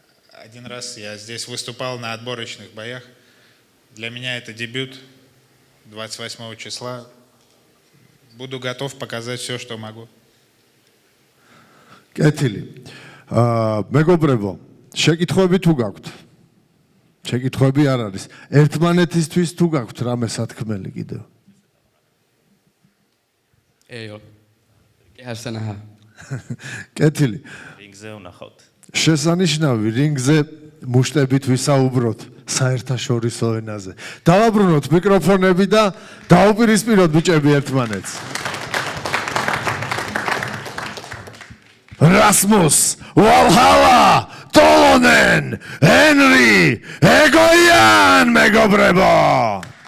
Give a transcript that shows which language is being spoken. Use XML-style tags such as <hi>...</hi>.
<ru>Один раз я здесь выступал на отборочных боях. Для меня это дебют 28 числа. Буду готов показать все, что могу.</ru> <ka>კეთილი. მეგობრებო, შეკითხვები თუ გაქვთ? შეკითხვები არ არის. ერთმანეთისთვის თუ გაქვთ რამე სათქმელი კიდევ?</ka> <fi>Ei ole. Kehässä nähdään.</fi> <ka>კეთილი. რინგზე ვნახავთ. შესანიშნავი რინგზე მუშტებით ვისაუბროთ საერთაშორისო ენაზე. დავაბრუნოთ მიკროფონები და დაუპირისპიროთ ბიჭები ერთმანეთს. Rasmus, Valhalla, Tolonen, Henry, Egoyan, მეგობრებო.</ka>